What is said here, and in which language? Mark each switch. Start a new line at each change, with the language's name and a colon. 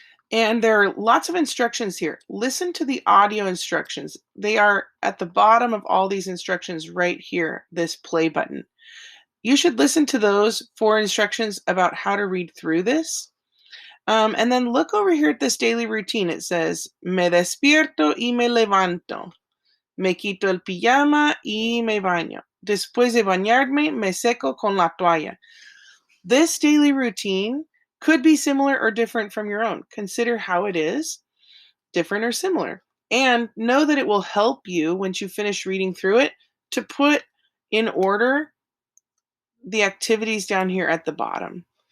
English: And there are lots of instructions here. Listen to the audio instructions. They are at the bottom of all these instructions right here, this play button. You should listen to those for instructions about how to read through this. And then look over here at this daily routine. It says,
Spanish: me despierto y me levanto. Me quito el pijama y me baño. Después de bañarme, me seco con la toalla.
English: This daily routine could be similar or different from your own. Consider how it is, different or similar. And know that it will help you, once you finish reading through it, to put in order the activities down here at the bottom.